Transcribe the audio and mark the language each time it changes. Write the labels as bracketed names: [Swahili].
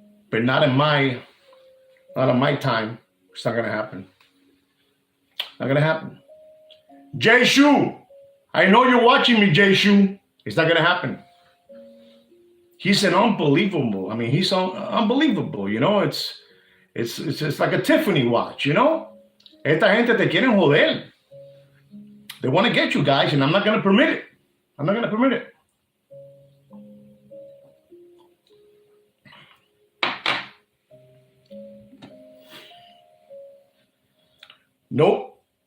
[English] But not in my time. It's not going to happen. Not going to happen. Jay Shu, I know you're watching me, Jay Shu. It's not going to happen. He's an unbelievable. I mean, he's unbelievable. It's like a Tiffany watch. [Spanish] Esta gente te quieren joder. [English] They want to get you guys, and I'm not going to permit it. I'm not going to permit it. Nope.